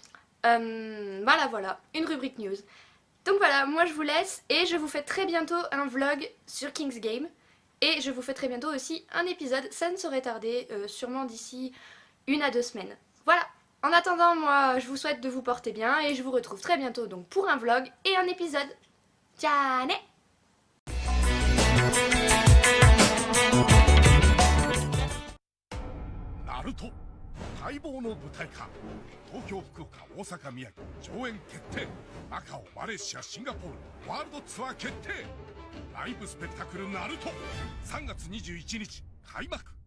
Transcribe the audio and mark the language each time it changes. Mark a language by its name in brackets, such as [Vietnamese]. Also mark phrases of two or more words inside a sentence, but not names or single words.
[French] Voilà, une rubrique news. Donc voilà, moi je vous laisse et je vous fais très bientôt un vlog sur King's Game. Et je vous fais très bientôt aussi un épisode, ça ne saurait tarder, sûrement d'ici 1 à 2 semaines. Voilà, en attendant, moi je vous souhaite de vous porter bien et je vous retrouve très bientôt donc pour un vlog et un épisode. Ciao! [Japanese] ナルト待望の舞台化東京福岡大阪宮城上演決定マカオマレーシアシンガポールワールドツアー決定ライブスペクタクルナルト3月21日開幕